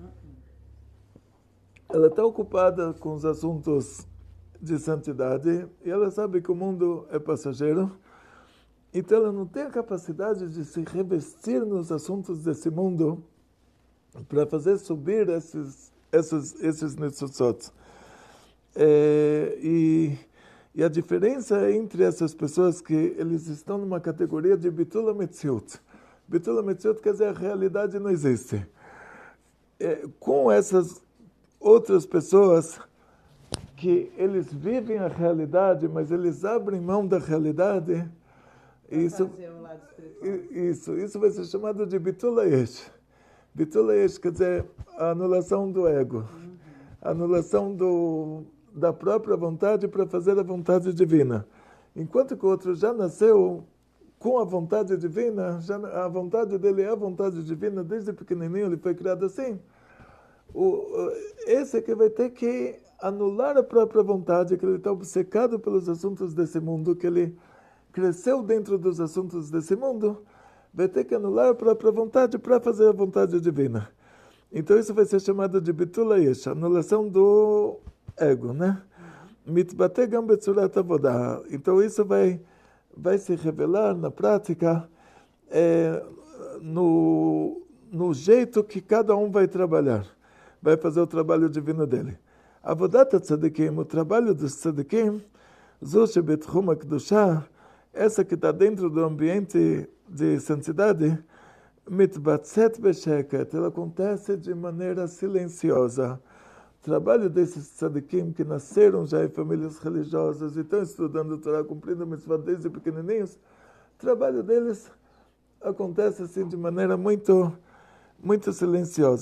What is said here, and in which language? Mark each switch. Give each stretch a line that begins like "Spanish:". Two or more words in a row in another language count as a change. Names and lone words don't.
Portuguese: Ela está ocupada com os assuntos de santidade e ela sabe que o mundo é passageiro, então ela não tem a capacidade de se revestir nos assuntos desse mundo para fazer subir esses netzutzot. E a diferença entre essas pessoas que eles estão numa categoria de
Hebrew: ביטול המציאות. ביטול המציאות
Portuguese: quer dizer a realidade não existe. Com essas outras pessoas que eles vivem a realidade, mas eles abrem mão da realidade, isso vai ser chamado de
Hebrew: ביטול היש. ביטול היש
Portuguese: quer dizer a anulação do ego, a anulação da própria vontade para fazer a vontade divina. Enquanto que o outro já nasceu com a vontade divina, a vontade dele é a vontade divina, desde pequenininho ele foi criado assim. Esse é que vai ter que anular a própria vontade, que ele está obcecado pelos assuntos desse mundo, que ele cresceu dentro dos assuntos desse mundo, vai ter que anular a própria vontade para fazer a vontade divina. Então isso vai ser chamado de
Hebrew: ביטול היש,
Portuguese: anulação do ego, né?
Hebrew: מתבטא גם בצורת עבודה.
Portuguese: Então isso vai se revelar na prática no jeito que cada um vai trabalhar, vai fazer o trabalho divino dele.
Hebrew: עבודת צדיקים,
Portuguese: o trabalho dos tzadikim,
Hebrew: זו שבתחום הקדושה,
Portuguese: essa que está dentro do ambiente de santidade,
Hebrew: מתבצעת בשקט,
Portuguese: ela acontece de maneira silenciosa. O trabalho desses tzadikim que nasceram já em famílias religiosas e estão estudando o Torá, cumprindo a mitzvah desde pequenininhos, o trabalho deles acontece assim de maneira muito silenciosa.